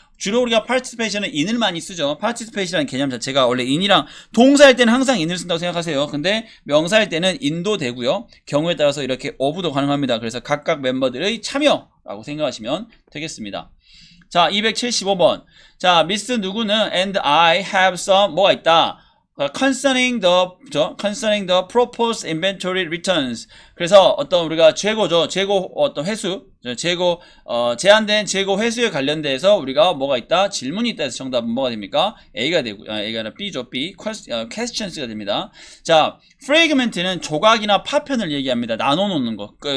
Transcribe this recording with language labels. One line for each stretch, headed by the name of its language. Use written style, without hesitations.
Korean: 주로 우리가 participation은 in을 많이 쓰죠. participation이라는 개념 자체가 원래 in이랑, 동사일 때는 항상 in을 쓴다고 생각하세요. 근데 명사일 때는 in도 되고요. 경우에 따라서 이렇게 of도 가능합니다. 그래서 각각 멤버들의 참여라고 생각하시면 되겠습니다. 자, 275번. 자, 미스 누구는
English: and I have some
Korean: 뭐가 있다.
English: concerning the proposed inventory returns.
Korean: 그래서 어떤 우리가 재고죠. 재고 어떤 회수, 재고 제한된 재고 회수에 관련돼서 우리가 뭐가 있다? 질문이 있다 해서 정답은 뭐가 됩니까? A가 되고 A가 아니라 B죠. B. questions가 됩니다. 자, fragment는 조각이나 파편을 얘기합니다. 나눠 놓는 거.